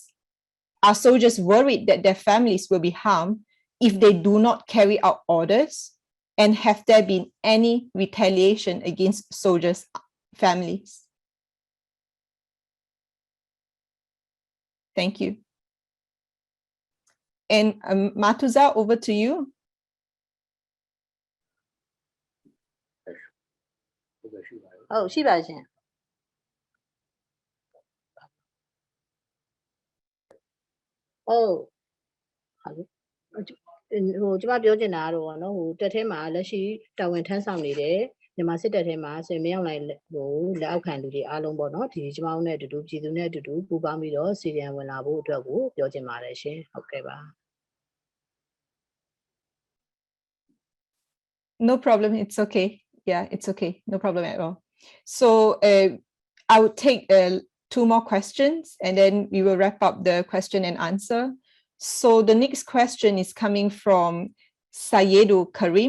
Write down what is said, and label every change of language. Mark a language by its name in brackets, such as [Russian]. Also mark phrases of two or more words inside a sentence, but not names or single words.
[English] Are soldiers worried that their families will be harmed if they do not carry out orders? And have there been any retaliation against soldiers' families? Thank you. And Matuza, over to you. [Burmese] Oh, ရှိပါရှင် Oh, ကျမပြောချင်တာကတော့ဗောနော်တက်ထဲမှာလက်ရှိတာဝန်ထမ်းဆောင်နေတဲ့မြန်မာစစ်တပ်ထဲမှာဆိုရင်မရောက်နိုင်လက်အောက်ခံလူတွေအားလုံးဗောနော်ဒီကျမတို့နဲ့အတူတူပြည်သူနဲ့အတူတူပူးပေါင်းပြီးတော့စီရင်ဝင်လာဖို့အတွက်ကိုပြောချင်ပါတယ်ရှင်ဟုတ်ကဲ့ပါ [English] No problem, it's okay. Yeah, it's okay. No problem at all. So I would take 2 more questions and then we will wrap up the question and answer. So the next question is coming from Sayedu Karim.